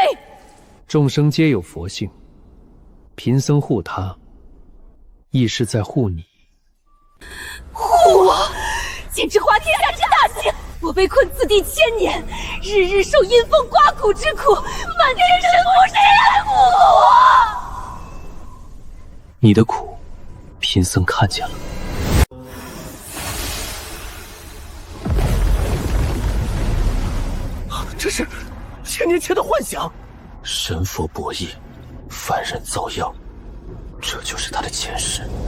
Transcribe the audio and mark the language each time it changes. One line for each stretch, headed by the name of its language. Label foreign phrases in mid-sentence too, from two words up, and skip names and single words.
Chinese: 眾生皆有佛性，貧僧護他，亦是在護你。護我，簡直滑天下之大幸！我被困此地1000年，日日受陰風刮骨之苦，滿天神佛，誰來護我？你的苦，貧僧看見了。這是1000年前的幻想。神佛博弈，凡人遭殃，這就是他的前世。